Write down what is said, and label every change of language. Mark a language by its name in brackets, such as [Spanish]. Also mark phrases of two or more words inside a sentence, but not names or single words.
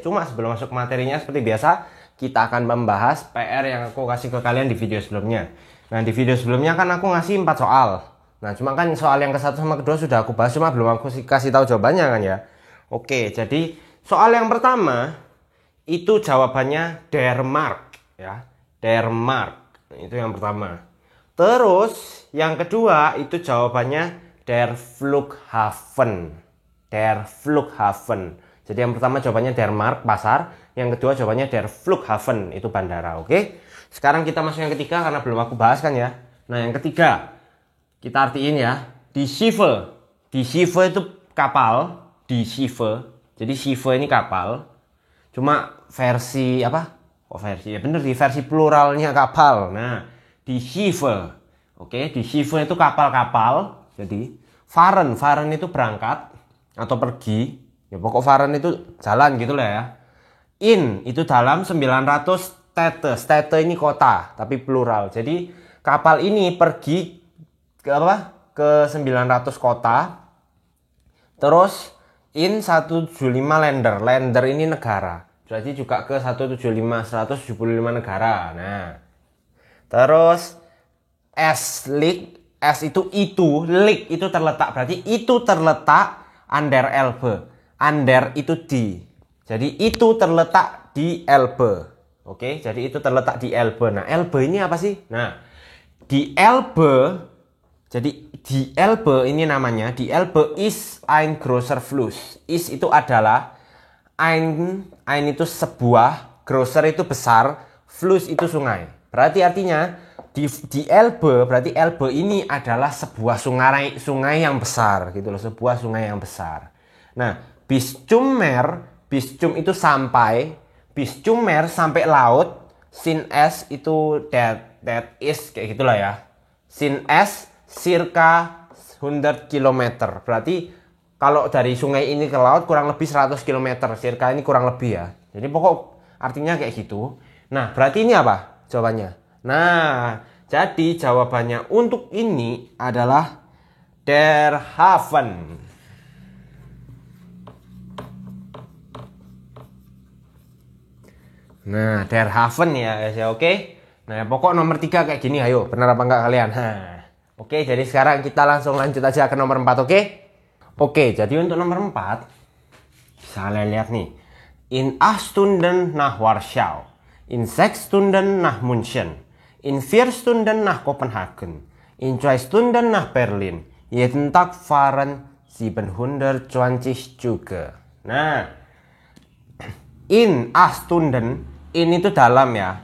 [Indonesian] Cuma sebelum masuk ke materinya seperti biasa, kita akan membahas PR yang aku kasih ke kalian di video sebelumnya. Nah di video sebelumnya kan aku ngasih 4 soal. Nah cuma kan soal yang ke-1 sama kedua sudah aku bahas, cuma belum aku kasih tahu jawabannya kan ya. Oke, jadi soal yang pertama itu jawabannya [German] der Mark [Indonesian] ya. [German] Der Mark. [Indonesian] Itu yang pertama. Terus yang kedua itu jawabannya [German] der Flughafen. Der Flughafen. [Indonesian] Jadi yang pertama jawabannya [German] der Mark, [Indonesian] pasar. Yang kedua jawabannya [German] der Flughafen, [Indonesian] itu bandara. Oke. Sekarang kita masuk yang ketiga karena belum aku bahas kan ya. Nah yang ketiga kita artiin ya. [German] Die Schiffe. Die Schiffe [Indonesian] itu kapal. [German] Die Schiffe. [Indonesian] Jadi Schiffe ini kapal. Cuma versi apa? Oh versi ya bener, di versi pluralnya kapal. Nah [German] die Schiffe. [Indonesian] Oke, [German] die Schiffe [Indonesian] itu kapal-kapal. Jadi fahren itu berangkat atau pergi. Ya pokok fahren itu jalan gitu lah ya. In itu dalam 900 Städte. Städte ini kota tapi plural. Jadi kapal ini pergi ke apa? Ke 900 kota. Terus [German] in 175 Länder. [Indonesian] Länder ini negara. Berarti juga ke 175 negara. Nah. Terus S itu Lig itu terletak. Berarti itu terletak [German] an der Elbe. [Indonesian] Ander itu di. Jadi itu terletak di Elbe. Oke, jadi itu terletak di Elbe. Nah, Elbe ini apa sih? Nah, di Elbe, jadi di Elbe ini namanya, di Elbe [German] ist ein großer Fluss. [Indonesian] Ist itu adalah ein itu sebuah, großer itu besar, Fluss itu sungai. Berarti artinya di Elbe, berarti Elbe ini adalah sebuah sungai yang besar gitu loh, sebuah sungai yang besar. Nah, [German] bis zum [Indonesian] itu sampai, [German] bis zum Meer [Indonesian] sampai laut, [German] sin es [Indonesian] itu [English] that is [Indonesian] kayak gitulah ya. [German] Sin es circa 100 km. [Indonesian] Berarti kalau dari sungai ini ke laut kurang lebih 100 km. Circa ini kurang lebih ya. Jadi pokok artinya kayak gitu. Nah, berarti ini apa jawabannya? Nah, jadi jawabannya untuk ini adalah [German] der Hafen. [Indonesian] Nah, [German] der Hafen [Indonesian] ya guys ya, oke. Nah, pokok nomor 3 kayak gini, ayo. Benar apa enggak kalian? Oke, jadi sekarang kita langsung lanjut aja ke nomor 4, oke? Oke, jadi untuk nomor 4 bisa kalian lihat nih. [German] In 8 Stunden nach Warschau. In 6 Stunden nach München. In 4 Stunden nach Kopenhagen. In 2 Stunden nach Berlin. Jeden Tag fahren 720 Züge. [Indonesian] Nah, [German] in 8 Stunden, [Indonesian] in itu dalam ya.